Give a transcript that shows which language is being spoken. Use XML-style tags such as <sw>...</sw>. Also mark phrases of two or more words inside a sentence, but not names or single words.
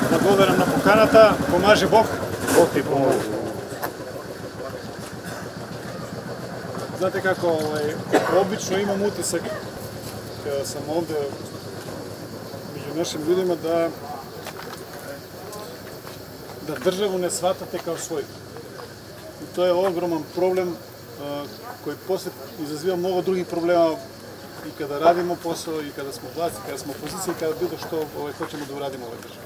<mk>благодарам на поканата,</mk> <sr>помаже Бог,</sr> <mk>Бог ти помогне.</mk> <sr>Znate kako, obično imam utisak kada sam ovde među našim ljudima da državu ne shvatate kao svoj. I to je ogroman problem koji posle izaziva mnogo drugih problema i kada radimo posao, i kada smo vlasti, kada smo opozicija, i kada bilo što hoćemo da uradimo u ovoj državi.</sr>